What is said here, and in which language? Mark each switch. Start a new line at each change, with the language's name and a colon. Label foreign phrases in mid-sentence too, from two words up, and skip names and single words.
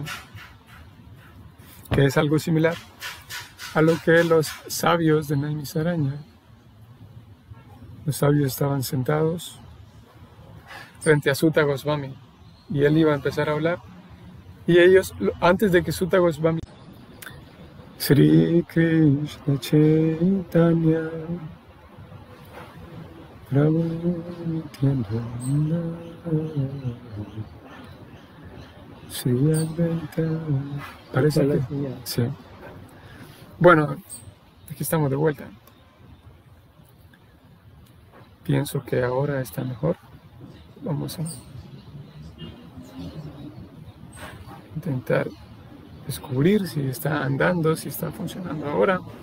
Spanish: Que es algo similar a lo que los sabios de Naimisaranya, los sabios estaban sentados frente a Sutta Goswami, y él iba a empezar a hablar, y ellos, antes de que Sutta Goswami, Sri Krishna Chaitanya Prabhu Nityananda Sri Advaita. Parece que sí. Bueno, aquí estamos de vuelta. Pienso que ahora está mejor. Vamos a intentar descubrir si está andando, si está funcionando ahora.